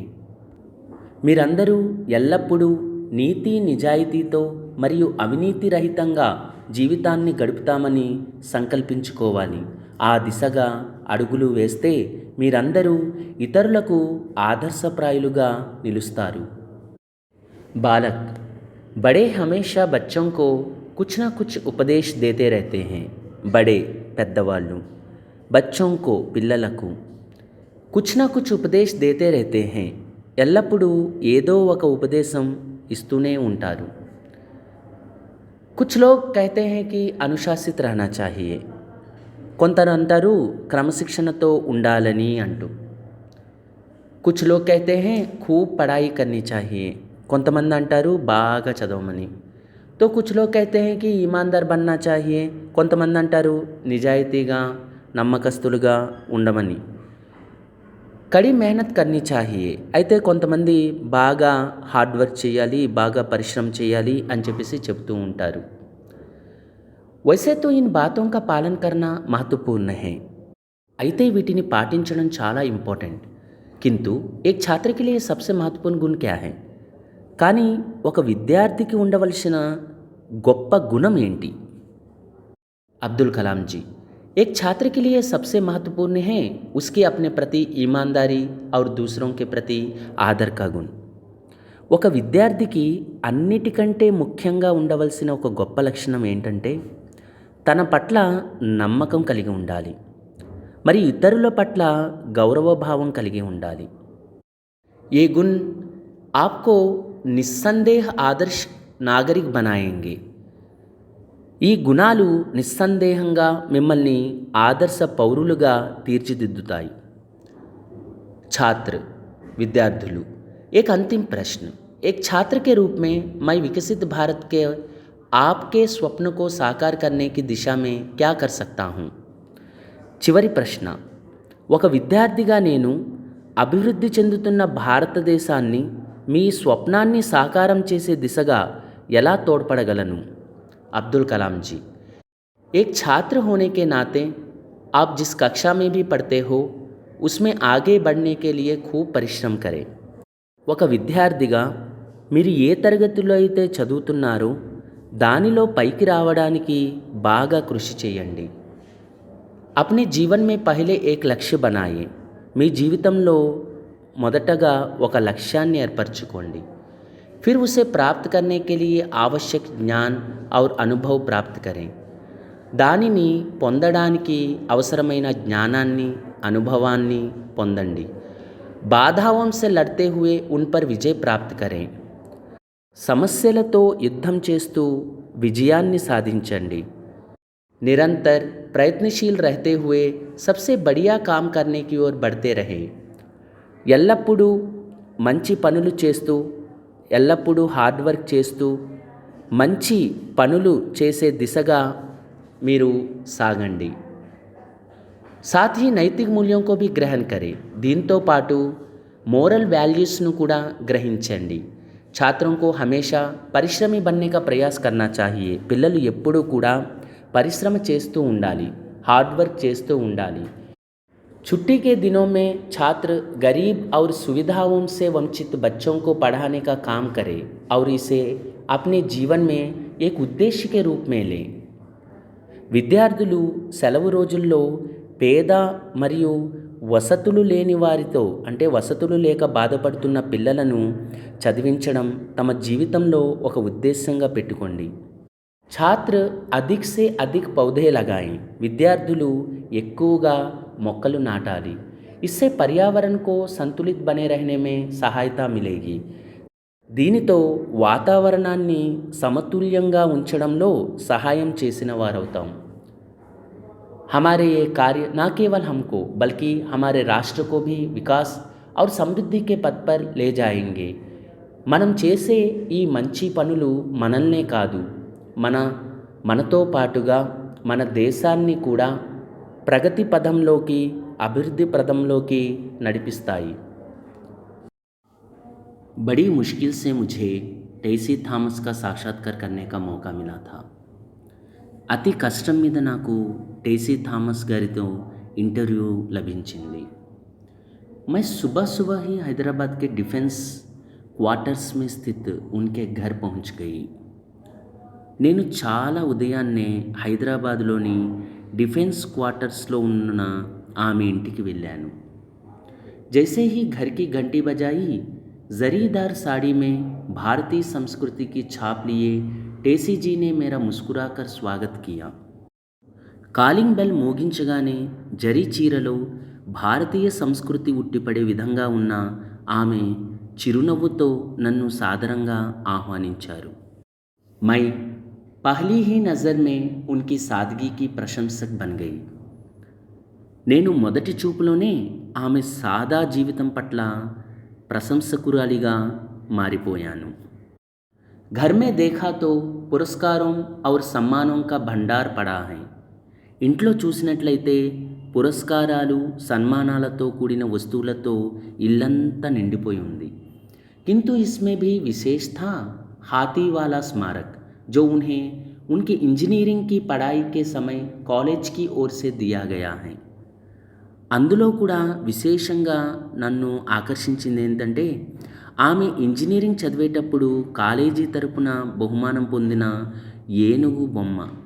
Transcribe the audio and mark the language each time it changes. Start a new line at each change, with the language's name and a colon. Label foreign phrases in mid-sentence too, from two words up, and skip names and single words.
Telugu: మీరందరూ ఎల్లప్పుడూ నీతి నిజాయితీతో మరియు అవినీతి రహితంగా జీవితాన్ని గడుపుతామని సంకల్పించుకోవాలి। ఆ దిశగా అడుగులు వేస్తే మీరందరూ ఇతరులకు ఆదర్శప్రాయులుగా నిలుస్తారు।
Hindi: बालक बड़े हमेशा बच्चों को कुछ ना कुछ उपदेश देते रहते हैं। बड़े పెద్దవాళ్ళు बच्चों को పిల్లలకు कुछ ना कुछ उपदेश देते रहते हैं।
Telugu: ఎల్లప్పుడూ ఏదో ఒక ఉపదేశం ఇస్తూనే ఉంటారు।
Hindi: कुछ लोग कहते हैं कि अनुशासित रहना चाहिए,
Telugu: కొందరు అంటారు క్రమశిక్షణతో ఉండాలని అంటూ।
Hindi: कुछ लोग कहते हैं खूब पढ़ाई करनी चाहिए,
Telugu: కొంతమంది అంటారు బాగా చదవమని।
Hindi: तो कुछ लोग कहते हैं कि ईमानदार बनना चाहिए,
Telugu: కొంతమంది అంటారు నిజాయితీగా నమ్మకస్తులుగా ఉండమని।
Hindi: कड़ी मेहनत करनी चाहिए,
Telugu: అయితే కొంతమంది బాగా
English: hard work
Telugu: చేయాలి, బాగా పరిశ్రమ చేయాలి అని చెప్పేసి చెప్తూ ఉంటారు।
Hindi: वैसे तो इन बातों का पालन करना महत्वपूर्ण है,
Telugu: అయితే వీటిని పాటించడం చాలా ఇంపార్టెంట్।
Hindi: किंतु एक छात्र के लिए सबसे महत्वपूर्ण गुण क्या है?
Telugu: కానీ ఒక విద్యార్థికి ఉండవలసిన గొప్ప గుణం ఏంటి?
Hindi: अब्दुल कलाम जी, एक छात्र के लिए सबसे महत्वपूर्ण है उसके अपने प्रति ईमानदारी और दूसरों के प्रति आदर का गुण।
Telugu: ఒక విద్యార్థికి అన్నిటికంటే ముఖ్యంగా ఉండవలసిన ఒక గొప్ప లక్షణం ఏంటంటే తన పట్ల నమ్మకం కలిగి ఉండాలి, మరి ఇతరుల పట్ల గౌరవభావం కలిగి ఉండాలి।
Hindi: ये गुण आपको निस्संदेह आदर्श नागरिक बनाएंगे।
Telugu: ఈ గుణాలు నిస్సందేహంగా మిమ్మల్ని ఆదర్శ పౌరులుగా తీర్చిదిద్దుతాయి।
Hindi: छात्र विद्यार्थुలు, एक अंतिम प्रश्न, एक छात्र के रूप में मैं विकसित भारत के आपके स्वप्न को साकार करने की दिशा में क्या कर सकता हूँ?
Telugu: చివరి ప్రశ్న, ఒక విద్యార్థిగా నేను అభివృద్ధి చెందుతున్న భారతదేశాన్ని మీ స్వప్నాన్ని సాకారం చేసే దిశగా ఎలా తోడ్పడగలను?
Hindi: अब्दुल कलाम जी, एक छात्र होने के नाते आप जिस कक्षा में भी पढ़ते हो उसमें आगे बढ़ने के लिए खूब परिश्रम करें।
Telugu: ఒక విద్యార్థిగా మీరు ఏ తరగతిలో అయితే చదువుతున్నారో దానిలో పైకి రావడానికి బాగా కృషి చేయండి।
Hindi: अपने जीवन में पहले एक लक्ष्य बनाइए।
Telugu: మీ జీవితంలో మొదటగా ఒక లక్ష్యాన్ని ఏర్పరచుకోండి।
Hindi: फिर उसे प्राप्त करने के लिए आवश्यक ज्ञान और अनुभव प्राप्त करें।
Telugu: దానిని పొందడానికి అవసరమైన జ్ఞానాన్ని, అనుభవాన్ని పొందండి।
Hindi: बाधाओं से लड़ते हुए उन पर विजय प्राप्त करें।
Telugu: సమస్యలతో యుద్ధం చేస్తూ విజయాన్ని సాధించండి।
Hindi: निरंतर प्रयत्नशील रहते हुए सबसे बढ़िया काम करने की ओर बढ़ते रहे।
Telugu: ఎల్లప్పుడూ మంచి పనులు చేస్తూ, ఎల్లప్పుడూ
English: hard work
Telugu: చేస్తూ, మంచి పనులు చేసే దిశగా మీరు సాగండి।
Hindi: साथ ही
Telugu: నైతిక మూల్యం
Hindi: को भी గ్రహణ करें।
Telugu: దీంతో పాటు
English: moral values
Telugu: కూడా గ్రహించండి।
Hindi: छात्रों को हमेशा పరిశ్రమి बनने का प्रयास करना चाहिए।
Telugu: పిల్లలు ఎప్పుడూ కూడా పరిశ్రమ చేస్తూ ఉండాలి,
English: hard work
Telugu: చేస్తూ ఉండాలి।
Hindi: छुट्टी के दिनों में छात्र गरीब और सुविधाओं से वंचित बच्चों को पढ़ाने का काम करें और इसे अपने जीवन में एक उद्देश्य के रूप में लें।
Telugu: విద్యార్థులు సెలవు రోజుల్లో పేద మరియు వసతులు లేని వారితో, అంటే వసతులు లేక బాధపడుతున్న పిల్లలను చదివించడం తమ జీవితంలో ఒక ఉద్దేశంగా పెట్టుకోండి।
Hindi: छात्र अधिक से अधिक पौधे लगाएं।
Telugu: విద్యార్థులు ఎక్కువగా మొక్కలు నాటాలి।
Hindi: इससे पर्यावरण को संतुलित बने रहने में सहायता मिलेगी।
Telugu: దీనితో వాతావరణాన్ని సమతుల్యంగా ఉంచడంలో సహాయం చేసిన వారవుతాం।
Hindi: हमारे ये कार्य न केवल हमको बल्कि हमारे राष्ट्र को भी विकास और समृद्धि के पथ पर ले जाएंगे।
Telugu: మనం చేసే ఈ మంచి పనులు మనల్నే కాదు, మనతో పాటుగా మన దేశాన్ని కూడా ప్రగతి పదంలోకి, అభివృద్ధి పదంలోకి నడిపిస్తాయి।
Hindi: बड़ी मुश्किल से मुझे टेसी थॉमस का साक्षात्कार करने का मौका मिला था।
Telugu: అతి కష్టం మీద నాకు टेसी थॉमस గారితో ఇంటర్వ్యూ లభించింది।
Hindi: मैं सुबह सुबह ही हैदराबाद के
English: defence quarters
Hindi: में स्थित उनके घर पहुंच गई।
Telugu: నేను చాలా ఉదయాన్నే హైదరాబాద్లోని
English: defence quarters
Telugu: ఉన్న ఆమె ఇంటికి వెళ్ళాను।
Hindi: जैसे ही घर की घंटी बजाई, जरीदार साड़ी में भारतीय संस्कृति की छाप लिए टेसी जी ने मेरा मुस्कुराकर स्वागत किया।
English: calling bell
Telugu: మోగించగానే జరీ చీరలో భారతీయ సంస్కృతి ఉట్టిపడే విధంగా ఉన్న ఆమె చిరునవ్వుతో నన్ను సాదరంగా ఆహ్వానించారు।
Hindi: मैं पहली ही नज़र में उनकी सादगी की प्रशंसक बन गई।
Telugu: నేను మొదటి చూపులోనే ఆమె సాదా జీవితం పట్ల ప్రశంసకురాలిగా మారిపోయాను।
Hindi: घर में देखा तो पुरस्कारों और सम्मानों का भंडार पड़ा है।
Telugu: ఇంట్లో చూసినట్లయితే పురస్కారాలు, సన్మానాలతో కూడిన వస్తువులతో ఇల్లంతా నిండిపోయి ఉంది।
Hindi: किंतु इसमें भी विशेष था हाथी वाला स्मारक, जो उन्हें उनकी इंजीनियरिंग की पढ़ाई के समय कॉलेज की ओर से दिया गया है।
Telugu: అందులో కూడా విశేషంగా నన్ను ఆకర్షించింది ఏంటంటే, ఆమె ఇంజనీరింగ్ చదివేటప్పుడు కాలేజీ తరపున బహుమానం పొందిన ఏనుగు బొమ్మ।